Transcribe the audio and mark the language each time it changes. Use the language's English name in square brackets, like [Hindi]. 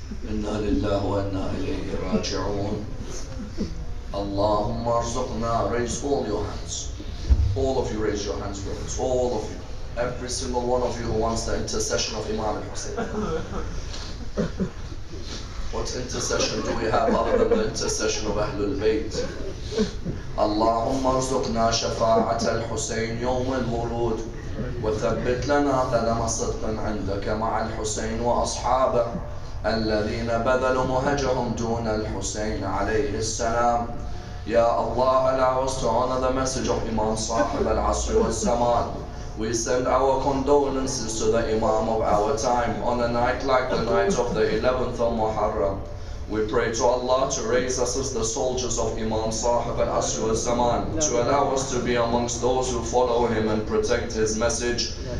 [Arabic] إنا لله وإنا إليه راجعون. Allahumma arzuqna. [English] Raise all your hands. All of you raise your hands, brothers. All of you. Every single one of you who wants the intercession of Imam al-Hussein. What intercession do we have other than the intercession of Ahlul Bayt? [Arabic] Allahumma arzuqna shafa'at al-Hussein yawm al-wurud. وثبت لنا قدم صدق عندك مع الحسين وأصحابه الذين بذلوا مهجهم دون الحسين عليه السلام. [English] Ya Allah, allow us to honor the message of Imam Sahib al-Asr wal-Zaman. We send our condolences to the Imam of our time on a night like the night of the 11th of Muharram. We pray to Allah to raise us as the soldiers of Imam Sahib al-Asr wal-Zaman, to allow us to be amongst those who follow him and protect his message.